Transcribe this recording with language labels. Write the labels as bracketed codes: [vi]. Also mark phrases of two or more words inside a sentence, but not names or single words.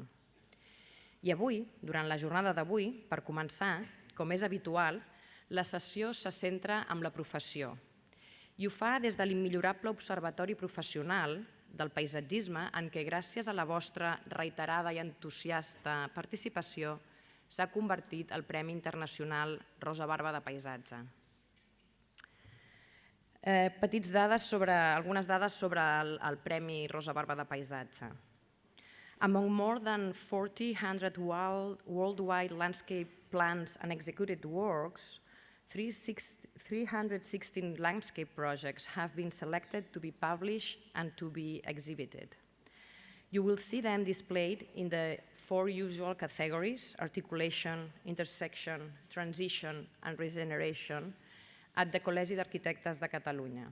[ca] I avui, durant la jornada d'avui, per començar, com és habitual, la sessió se centra en la professió i ho fa des de l'immillorable observatori professional del paisatgisme en què, gràcies a la vostra reiterada i entusiasta participació, s'ha convertit el Premi Internacional Rosa Barba de Paisatge. Algunes dades sobre el Premi Rosa Barba de Paisatge. [en] Among more than 400 worldwide landscape plans and executed works, 316 landscape projects have been selected to be published and to be exhibited. You will see them displayed in the 4 usual categories: articulation, intersection, transition, and regeneration at the Col·legi d'Arquitectes de Catalunya.